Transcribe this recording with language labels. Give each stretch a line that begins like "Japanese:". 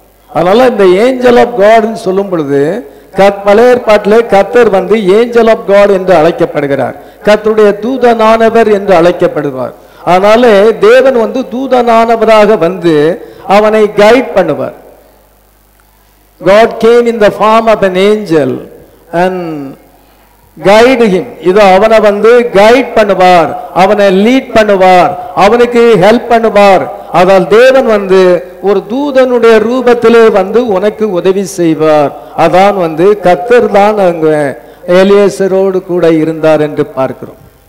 Tamil: அதனால இந்த
English: angel of God
Tamil: சொல்லும் பொழுது பழைய ஏற்பாட்டிலே கர்த்தர் ஏஞ்சல் ஆஃப் காட் என்று அழைக்கப்படுகிறார், கர்த்தருடைய தூதனானவர் என்று அழைக்கப்படுவார். அதனால தேவன் தூதனானவராக அவனை கைட் பண்ணுவார்.
English: God came in the form of an angel and guide him.
Tamil: இதோ அவனை கைட் பண்ணுவார், அவனை லீட் பண்ணுவார், அவனுக்கு ஹெல்ப் பண்ணுவார். அதால் தேவன் ஒரு தூதனுடைய ரூபத்திலே உனக்கு உதவி செய்வார். அதான் கர்த்தர் தான் அங்க எலியேசரோடு கூட இருந்தார் என்று பார்க்கிறோம்.